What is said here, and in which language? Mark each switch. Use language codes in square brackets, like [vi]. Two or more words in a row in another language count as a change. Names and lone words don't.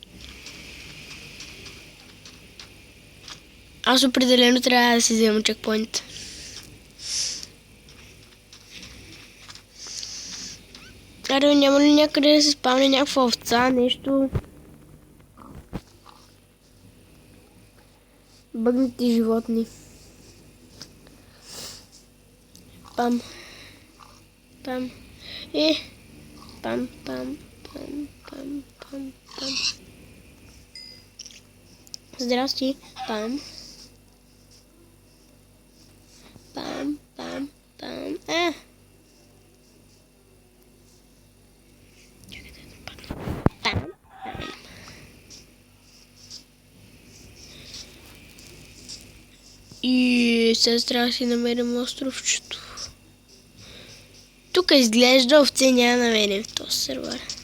[bg] Аз определено трябва да си взема чекпоинт. Аре, няма ли някъде да се спавне някаква овца, нещо? Бъгнати животни. Пам. Пам. Пам, пам, пам, пам, пам, пам. Здрасти. Пам. Пам, пам, пам. И сега трябва да си намерим островчето. Тук изглежда овце няма да намерим в този сервер.